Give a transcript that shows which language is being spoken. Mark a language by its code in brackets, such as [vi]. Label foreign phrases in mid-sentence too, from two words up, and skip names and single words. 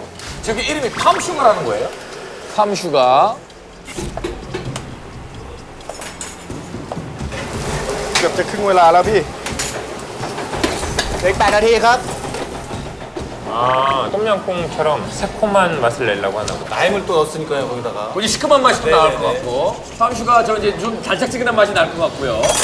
[ko] 저기 이름이 팜슈가라는 거예요? 팜슈가. [th] เกือบจะครึ่งเวลาแล้วพี่เหลืออีก8 นาทีครับ [ko] 아, 똠양꿍처럼 새콤한 맛을 내려고 하나 보다. 라임을 또 넣었으니까요, 거기다가. 뭐지 시큼한 맛이 또 나올 것 같고. 팜슈가 저 이제 좀 달짝지근한 맛이 날 것 같고요.